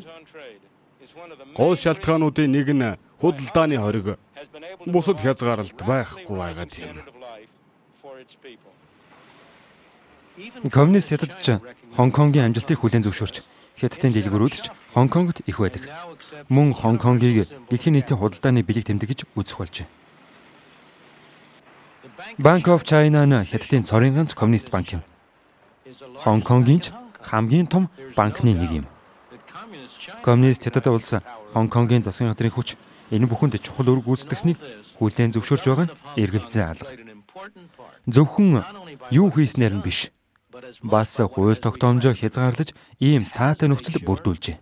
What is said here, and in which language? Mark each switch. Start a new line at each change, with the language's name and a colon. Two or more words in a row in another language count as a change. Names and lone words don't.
Mongolian: Гол шалтгаануудын нэг нь худалдааны хориг, бусад хязгаарлалт байхгүй байгаад юм. Коммунист Хятад ч Хонконгийн амжилтыг хүлээн зөвшөөрч, Хятадын дэлгүүрүүд ч Хонконгт их байдаг. Мөн Хонконгийг дэлхийн нийтийн худалдааны бэлэг тэмдэг гэж үзэх болжээ. Bank of China нь Хятадын цорын ганц коммунист банк юм. Хонконгийн ч хамгийн том банкны нэг юм. Коммунист Хятад улс Хонконгийн засгийн газрын хүч энэ бүхэнд чухал үүрэг гүйцэтгэснийг хүлээн зөвшөөрч байгаа нь эргэлзээ алга. Зөвхөн юу хийснээр нь биш, бас хууль тогтоомжоо хязгаарлаж ийм таатай нөхцөл бүрдүүлжээ.